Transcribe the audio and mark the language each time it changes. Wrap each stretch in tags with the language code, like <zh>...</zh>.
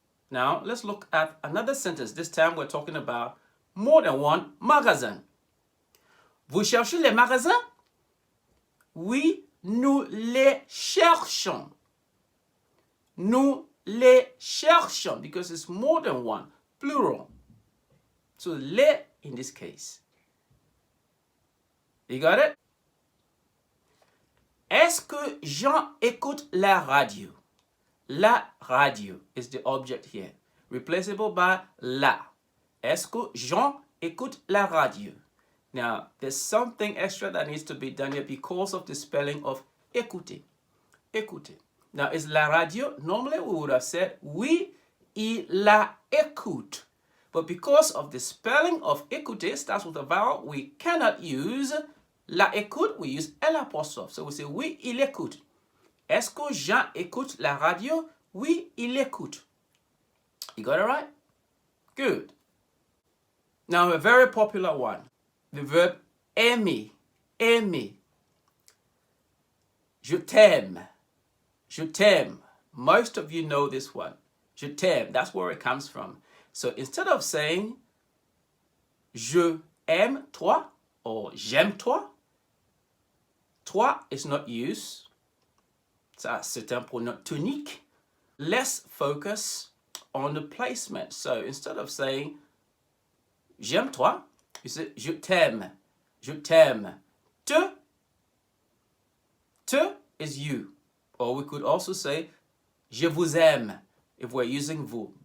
<en>Now, let's look at another sentence. This time we're talking about more than one magasin.</en> <fr>Vous cherchez les magasins? Oui, nous les cherchons. Nous les cherchons,</fr> <en>because it's more than one, plural. So, les in this case. You got it?</en> <fr>Est-ce que Jean écoute la radio?</fr> <en>La radio is the object here, replaceable by la.</en> <fr>Est-ce que Jean écoute la radio?</fr> <en>Now, there's something extra that needs to be done here because of the spelling of écouter. Écouter. Now, is la radio? Normally, we would have said,</en> <fr>oui, il la écoute.</fr> <en>But because of the spelling of écouter starts with a vowel, we cannot use la écoute, we use l'apostrophe. So we say,</en> <fr>oui, il écoute. Est-ce que Jean écoute la radio? Oui, il écoute.</fr> <en>You got it right? Good. Now a very popular one, the verb aimer, aimer.</en> <fr>Je t'aime, je t'aime.</fr> <en>Most of you know this one. Je t'aime, that's where it comes from. So instead of saying</en> <fr>je aime toi</fr> <en>or</en> <fr>j'aime toi,</fr> <en>toi is not used.</en> <fr>Ça, c'est un pronom tonique.</fr> <en>Let's focus on the placement. So instead of saying j'aime toi, you say</en> <fr>je t'aime, je t'aime.</fr> <en>Te is you. Or we could also say</en> <fr>je vous aime</fr> <en>if we're using vous.</en>